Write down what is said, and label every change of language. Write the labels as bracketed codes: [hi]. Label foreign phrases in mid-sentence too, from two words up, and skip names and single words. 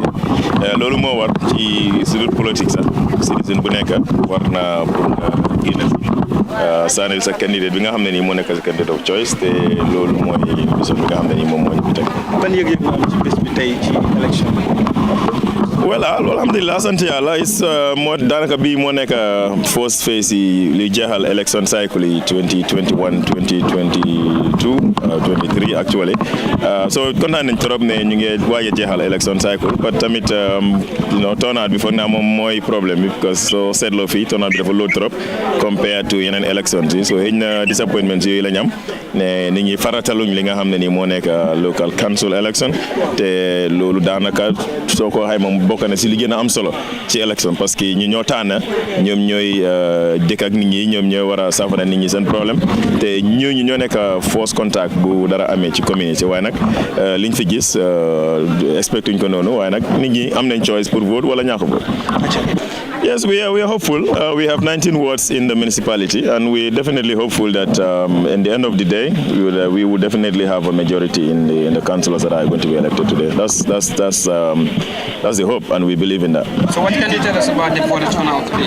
[wo] loolu moo war ci sudut politique sax citoyen bu nekk war na pour génn saanil sa candidate bi nga xam ne nii moo nekk sa [en] candidate of choice [wo] te loolu mooy biso bi nga xam ne nii moom moo ñu fi teg. ban yëg-yëg nga am ci bés bi tey ci élection bi. voilà alhamdulilah sant yàlla moo daanaka bii moo nekk [en] first phase [wo] yi li jeexal [en] election cycle [wo] yi 2021 2022 23 [en] actually so [wo] kontaan nañ trop ne ñu ngi waaj a jeexal [en] election cycle but [wo] tamit turnout bi foog naa moom mooy problème bi because soo seetloo fii turnout bi dafa low trop [en] compared to [wo] yeneen elections yi so xëy na disappointment yooyu la ñu am ne nit ñi farataluñ li nga xam ne nii moo nekk [en] local council election [wo] te loolu daanaka soo ko xayma bokk na si li gën a am solo ci élection [fr] parce que [wo] ñu ñoo tànn ñoom ñooy dëkk ak nit ñi ñoom ñooy war a saafara nit ñi seen problème te ñooñu ñoo nekk force contact bu dara amee ci communauté waaye nag liñ fi gis expectuñ ko noonu waaye nag nit ñi am nañ choice pour vote wala ñàkk vote. [en] Yes, we are hopeful. We have 19 wards in the municipality, and we're definitely hopeful that in the end of the day, we will definitely have a majority in the councillors that are going to be elected today. That's the hope, and we believe in that. So what can you tell us about the voter turnout today?